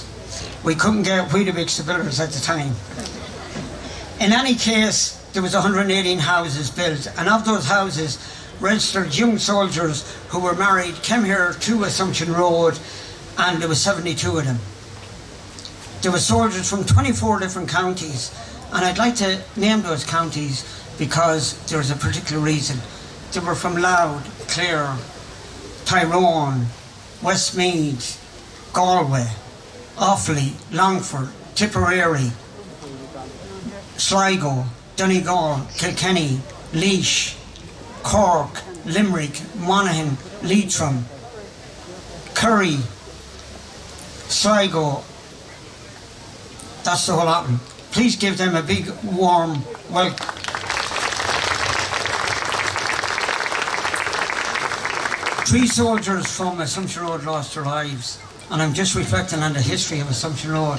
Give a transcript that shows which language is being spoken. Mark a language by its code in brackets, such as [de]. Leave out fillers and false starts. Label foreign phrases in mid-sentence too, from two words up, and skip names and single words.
[en] We couldn't get Weetabix the builders at the time. In any case, there was 118 houses built, and of those houses, registered young soldiers who were married came here to Assumption Road, and there were 72 of them. There were soldiers from 24 different counties, and I'd like to name those counties because there's a particular reason. They were from Louth, Clare, Tyrone, Westmeath, Galway, Offaly, Longford, Tipperary, Sligo, Donegal, Kilkenny, Laois, Cork, Limerick, Monaghan, Leitrim, Kerry, Sligo. That's the whole lot of them. Please give them a big warm welcome. Three soldiers from Assumption Road lost their lives, and I'm just reflecting on the history of Assumption Road.